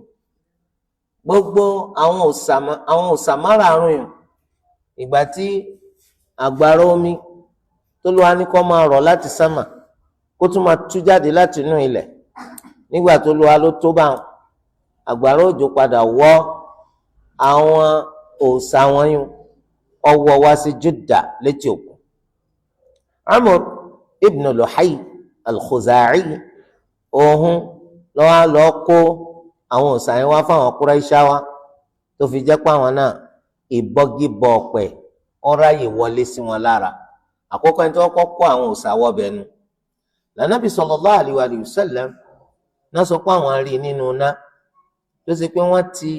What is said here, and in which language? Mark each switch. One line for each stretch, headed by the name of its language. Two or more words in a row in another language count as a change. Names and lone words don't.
Yoruba: Gbogbo àwọn òòṣà márààrún yìí, ìgbà tí àgbàrá omi tó lọ́wọ́ ní kó máa rọ̀ láti sánmà kó tún máa tú jáde láti inú ilẹ̀, nígbà tó lọ́wọ́ ló tó bá wọn, àgbàrá òjò padà wọ́ àwọn òòṣà wọn yìí, ọwọ́ wá sí Jeddah létí òkun. Amr ibn Luhay al-Khuza'i, òun lọ́wọ́ lọ kó àwọn òòṣà yẹn wá fáwọn Quraishawa, tó fi jẹ́ pé àwọn náà ìbọgibọ ọ̀pẹ ọ̀ráyè wọlé sí wọn lára. Àkọ́kọ́ ẹni tí wọ́n kọ́ kó àwọn òòṣà wọbẹ̀ nu l'Ànábì
Arabic: صلى الله عليه وسلم
Yoruba: náà sọ pé àwọn rí nínú iná tó ṣe pé wọ́n